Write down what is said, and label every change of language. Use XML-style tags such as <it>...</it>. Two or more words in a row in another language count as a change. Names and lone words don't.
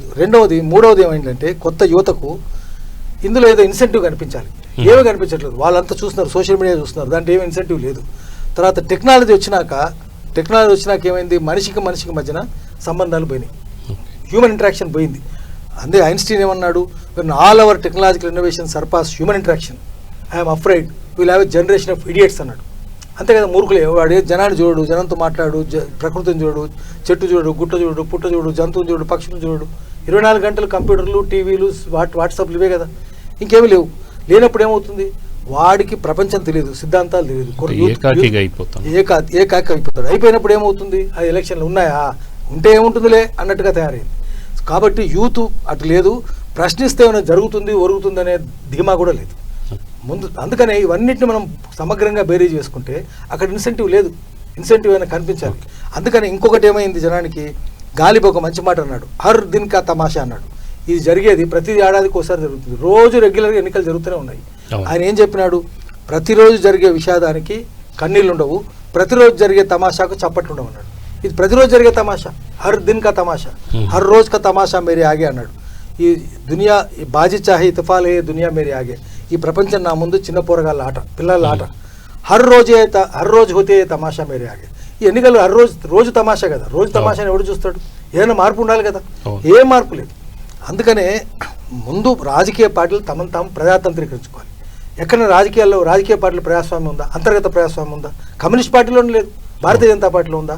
<te>మూడవది ఏమైందంటే కొత్త యువతకు ఇందులో ఏదో ఇన్సెంటివ్ కనిపించాలి. ఏమీ కనిపించట్లేదు. వాళ్ళంతా చూస్తున్నారు,</te> <en>social media</en> <te>చూస్తున్నారు, దాంట్లో ఏమి ఇన్సెంటివ్ లేదు. తర్వాత టెక్నాలజీ వచ్చినాక ఏమైంది? మనిషికి మధ్యన సంబంధాలు పోయినాయి,</te> <en>human interaction</en> <te>పోయింది. అందే ఐన్స్టీన్ ఏమన్నాడు?</te> <en>All our technological innovation surpass human interaction, I'm afraid will have a generation of idiots</en> <te>అన్నాడు. అంతే కదా. మూర్ఖులే. వాడు జనాన్ని చూడు, జనంతో మాట్లాడు, ప్రకృతిని చూడు, చెట్టు చూడు, గుట్ట చూడు, పుట్ట చూడు, జంతువుని చూడు, పక్షులను చూడు. 24 గంటలు కంప్యూటర్లు, టీవీలు, వాట్సాప్లు ఇవే కదా, ఇంకేమీ లేవు. లేనప్పుడు ఏమవుతుంది? వాడికి ప్రపంచం తెలియదు, సిద్ధాంతాలు తెలియదు, ఏకాకి అయిపోతాడు. అయిపోయినప్పుడు ఏమవుతుంది? ఆ ఎలక్షన్లు ఉన్నాయా, ఉంటే ఏముంటుందిలే అన్నట్టుగా తయారైంది. కాబట్టి యూత్ అటు లేదు, ప్రశ్నిస్తే ఏమైనా జరుగుతుంది ఒరుగుతుంది అనే ధీమా కూడా లేదు ముందు. అందుకనే ఇవన్నిటిని మనం సమగ్రంగా బేరీజ్ చేసుకుంటే అక్కడ ఇన్సెంటివ్ లేదు, ఇన్సెంటివ్ అయినా కనిపించాలి. అందుకని ఇంకొకటి ఏమైంది జనానికి? గాలిబ్ ఒక మంచి మాట అన్నాడు,</te> <ur>ہر دن کا تماشا అన్నాడు.</ur> <te>ఇది జరిగేది ప్రతి ఏడాదికి ఒకసారి జరుగుతుంది, రోజు రెగ్యులర్గా ఎన్నికలు జరుగుతూనే ఉన్నాయి. ఆయన ఏం చెప్పినాడు? ప్రతిరోజు జరిగే విషాదానికి కన్నీళ్ళు ఉండవు, ప్రతిరోజు జరిగే తమాషాకు చప్పట్లు ఉండవు అన్నాడు. ఇది ప్రతిరోజు జరిగే తమాషా,</te> <ur>ہر دن کا تماشا، ہر روز کا تماشا میرے آگے అన్నాడు. ای دنیا بازی چاہے اطفالے دنیا میرے آگے,</ur> <te>ఈ ప్రపంచం నా ముందు చిన్న పోరగాళ్ళ ఆట, పిల్లల ఆట.</te> <ur>ہر روز ہوتے تماشا میرے آگے.</ur> <te>ఈ ఎన్నికలు రోజు తమాషా కదా. రోజు తమాషాని ఎవడు చూస్తాడు? ఏదైనా మార్పు ఉండాలి కదా, ఏ మార్పు లేదు. అందుకనే ముందు రాజకీయ పార్టీలు తమను తాము ప్రజాతంత్రీకరించుకోవాలి. ఎక్కడ రాజకీయ పార్టీల ప్రజాస్వామ్యం ఉందా? అంతర్గత ప్రజాస్వామ్యం ఉందా? కమ్యూనిస్ట్ పార్టీలోనే లేదు. భారతీయ జనతా పార్టీలో ఉందా?</te>